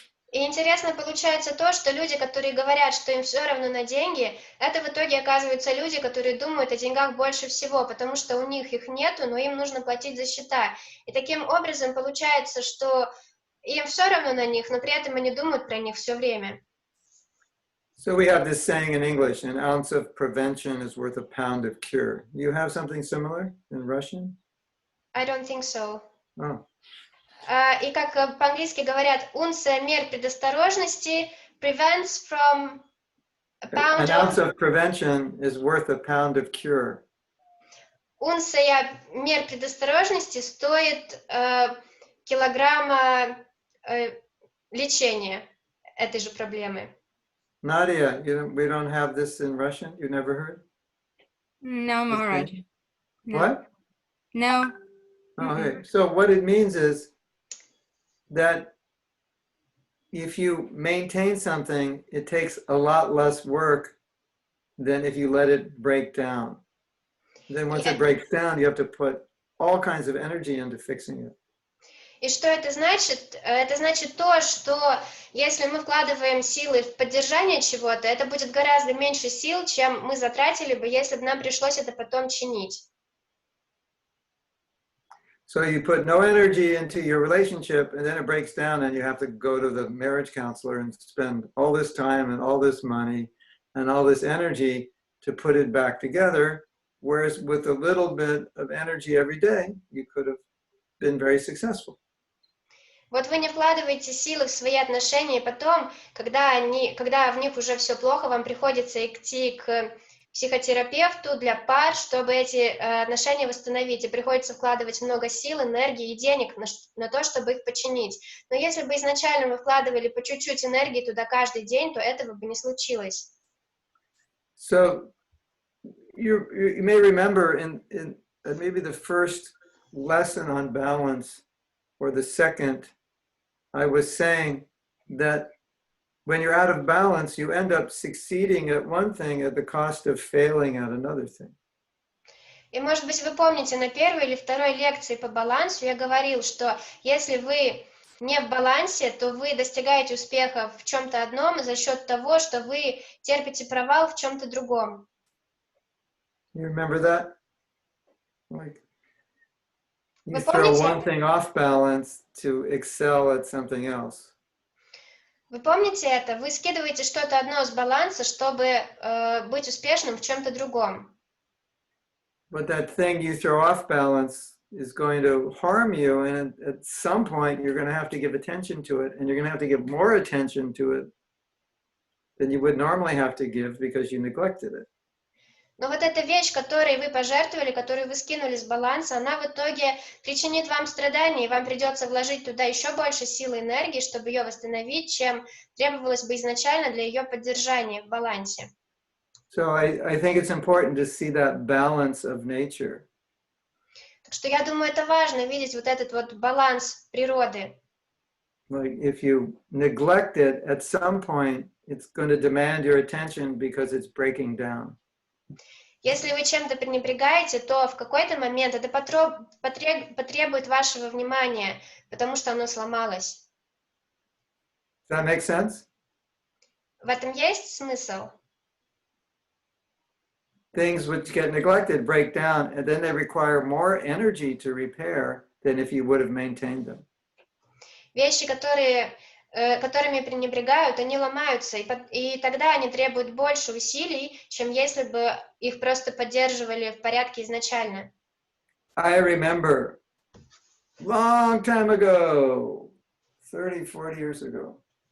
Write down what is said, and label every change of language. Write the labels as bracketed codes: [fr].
[ru] И интересно получается то, что люди, которые говорят, что им все равно на деньги, это в итоге оказываются люди, которые думают о деньгах больше всего, потому что у них их нету, но им нужно платить за счета. И таким образом получается, что им все равно на них, но при этом они думают про них все время. [en] So we have this saying in English, an ounce of prevention is worth a pound of cure. You have something similar in Russian? I don't think so. Oh. [ru] И как по-английски говорят, унция мер предосторожности [en] prevents from a pound An ounce of prevention is worth a pound of cure. [ru] Унция мер предосторожности стоит килограмма лечения этой же проблемы. [en] Nadia, we don't have this in Russian? You never heard? No, Maharaj. No. What? No. Okay, so what it means is that if you maintain something, it takes a lot less work than if you let it break down. Then once it breaks down, you have to put all kinds of energy into fixing it. [ru] И что это значит? Это значит то, что если мы вкладываем силы в поддержание чего-то, это будет гораздо меньше сил, чем мы затратили бы, если бы нам пришлось это потом чинить. [en] So you put no energy into your relationship and then it breaks down and you have to go to the marriage counselor and spend all this time and all this money and all this energy to put it back together. Whereas with a little bit of energy every day, you could have been very successful. [ru] Вот вы не вкладываете силы в свои отношения, и потом, когда в них уже все плохо, вам приходится идти к психотерапевту для пар, чтобы эти отношения восстановить, и приходится вкладывать много сил, энергии и денег на то, чтобы их починить. Но если бы изначально вы вкладывали по чуть-чуть энергии туда каждый день, то этого бы не случилось. [en] So you may remember in maybe the first lesson on balance or the second, I was saying that when you're out of balance, you end up succeeding at one thing at the cost of failing at another thing. [ru] И, может быть, вы помните, на первой или второй лекции по балансу я говорил, что если вы не в балансе, то вы достигаете успеха в чем-то одном за счет того, что вы терпите провал в чем-то другом. [en] You remember that? Like you [ru] Вы [en] throw [ru] помните? [en] one thing off balance to excel at something else. [ru] Вы помните это? Вы скидываете что-то одно с баланса, чтобы быть успешным в чем-то другом. [en] But that thing you throw off balance is going to harm you, and at some point you're going to have to give attention to it, and you're going to have to give more attention to it than you would normally have to give because you neglected it. [ru] Но вот эта вещь, которой вы пожертвовали, которую вы скинули с баланса, она в итоге причинит вам страдания, и вам придется вложить туда еще больше силы и энергии, чтобы ее восстановить, чем требовалось бы изначально для ее поддержания в балансе. [en] So I think it's important to see that balance of nature. [ru] Так что я думаю, это важно видеть вот этот вот баланс природы. [en] Like if you neglect it, at some point, it's going to demand your attention because it's breaking down. [ru] Если вы чем-то пренебрегаете, то в какой-то момент это потребует вашего внимания, потому что оно сломалось. [en] Does that make sense? [ru] В этом есть смысл? [en] Things which get neglected break down, and then they require more energy to repair than if you would have maintained them. [ru] Вещи, которыми пренебрегают, они ломаются, и тогда они требуют больше усилий, чем если бы их просто поддерживали в порядке изначально. [en] I remember long time ago, 30-40 years ago.